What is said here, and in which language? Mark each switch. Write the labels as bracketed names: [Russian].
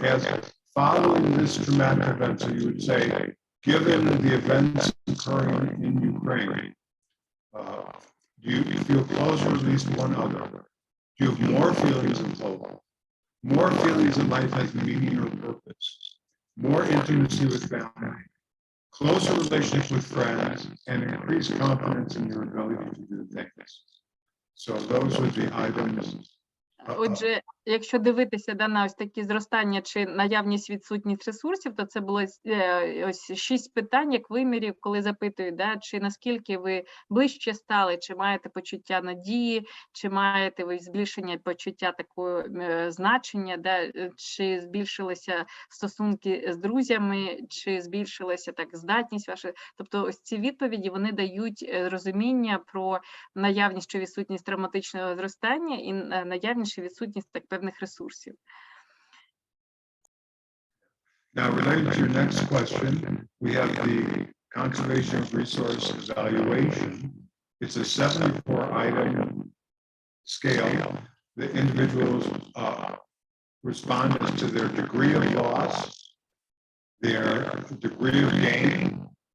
[English] As following this traumatic event, so you would say, given the events occurring in Ukraine, do you feel closer to at least one other? Do you have more feelings in total? More feelings in life has meaning or purpose, more intimacy with family, closer relationship with friends, and increased confidence in your ability to do things. So those would be items. [Ukrainian] Отже, якщо дивитися на ось такі зростання чи наявність відсутність ресурсів, то це було ось 6 питань, як вимірів, коли запитують, чи наскільки ви ближче стали, чи маєте почуття надії, чи маєте ви збільшення почуття такого значення, чи збільшилися стосунки з друзями, чи збільшилася здатність ваша. Тобто ось ці відповіді, вони дають розуміння про наявність чи відсутність травматичного зростання і наявність чи відсутність певних ресурсів. [English] Now, related to your next question, we have the conservation of resource evaluation. It's a 74-item scale. The individuals responded to their degree of loss, their degree of gain.